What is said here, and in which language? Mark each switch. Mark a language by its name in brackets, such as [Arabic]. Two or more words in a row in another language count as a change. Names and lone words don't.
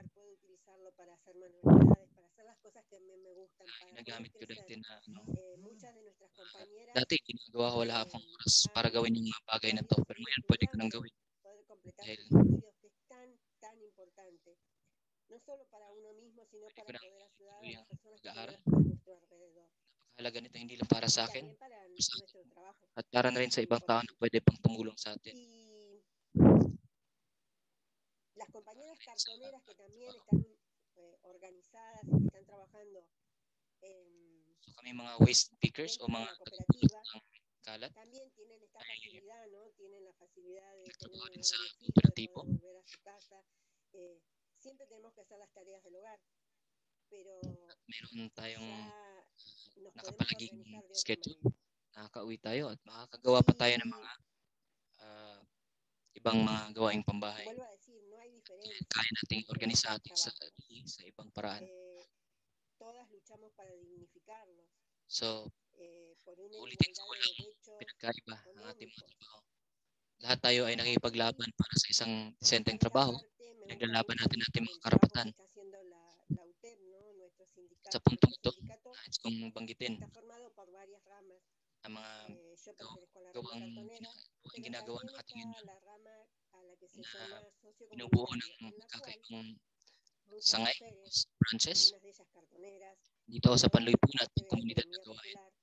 [Filipino] Ginagamit ko dati na dati ginagawa ko wala akong oras para gawin yung mga bagay na to, pero ngayon pwede ko nang gawin dahil yung pag-aaral. Napakahalaga nito hindi lang para sa akin at para na rin sa ibang tao na pwede pang tumulong sa atin. [Spanish] Las compañeras cartoneras que también están organizadas y que están trabajando [Filipino] So kami mga [English] waste pickers [Filipino] o mga tagapulot ng kalat [Spanish] también tienen esta facilidad, ¿no? Tienen la facilidad de tener un [Filipino] din sa [Spanish] horario fijo, de [Filipino] kooperatibo. [Spanish] poder volver a su casa. Siempre tenemos que hacer las tareas del hogar, pero [Filipino] Meron tayong [Spanish] ya nos podemos [Filipino] nakapalaging [Spanish] organizar de otra [Filipino] schedule. [Spanish] manera. [Filipino] Nakakauwi tayo at makakagawa pa tayo ng mga ibang mga gawaing pambahay. [Spanish] Vuelvo a decir, no hay diferencia. [Filipino] Kaya nating organisa ating sarili sa ibang paraan. [Spanish] Todas luchamos para dignificarnos. [Filipino] So, [Spanish] Por una [Filipino] ulitin [Spanish] igualdad [Filipino] ko [Spanish] de [Filipino] lang [Spanish] derechos [Filipino] pinagkaiba ng ating mga [Spanish] económicos. [Filipino] trabaho. Lahat tayo ay nakikipaglaban para sa isang disenteng trabaho. Pinaglalaban natin ating mga karapatan. Sa puntong ito, nais kong banggitin ang mga gawang ginagawa ng ating union na binubuo ng kakaibang sangay, branches, dito sa panlipunan at komunidad na gawain.